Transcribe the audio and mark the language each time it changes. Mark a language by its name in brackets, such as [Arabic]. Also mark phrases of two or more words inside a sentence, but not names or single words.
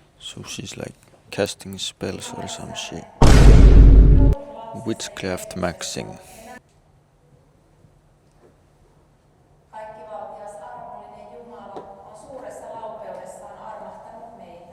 [English] So she's like casting spells or some shit. Witchcraft maxing. [Finnish] Kaikkivaltias armollinen Jumala on suuressa laupeudessaan armahtanut meitä.